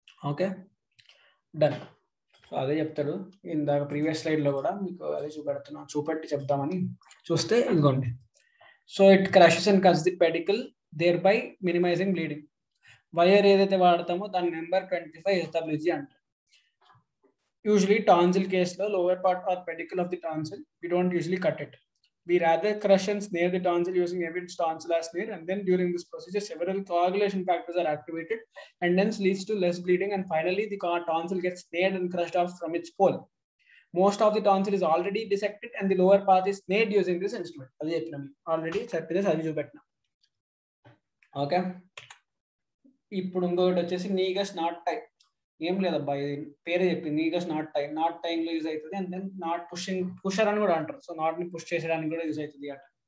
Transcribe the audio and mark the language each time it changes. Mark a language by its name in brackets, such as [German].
[Telugu] Okay, done. So అదే చెప్తాడు ఇందాక ప్రీవియస్ స్లైడ్ లో కూడా మీకు అదే చూపెట్టి చెప్దామని చూస్తే ఇదిగోండి. [English] So it crushes and cuts the pedicle, thereby minimizing bleeding. [Telugu] Wire ఏదైతే వాడతామో దాని నెంబర్ 25 SWG అంటారు. [English] Usually tonsil case lo lower part or pedicle of the tonsil, we don't usually cut it. We rather crush and snare the tonsil using Evans tonsillar snare, and then during this procedure several coagulation factors are activated and hence leads to less bleeding, and finally the tonsil gets snared and crushed off from its pole. Most of the tonsil is already dissected and the lower part is snared using this instrument. [Telugu] Already చెప్పిన అది చూపెట్టిన. Okay, ఇప్పుడు ఇంకొకటి వచ్చేసి నీగస్ not టై. ఏం లేదబ్బా, ఇది పేరే చెప్పింది, నీగస్ నాట్ టైం లో యూజ్ అవుతుంది. అండ్ దెన్ నాట్ పుషర్ అని కూడా అంటారు. సో నాట్ ని పుష్ చేసేయడానికి కూడా యూజ్ అవుతుంది అంట.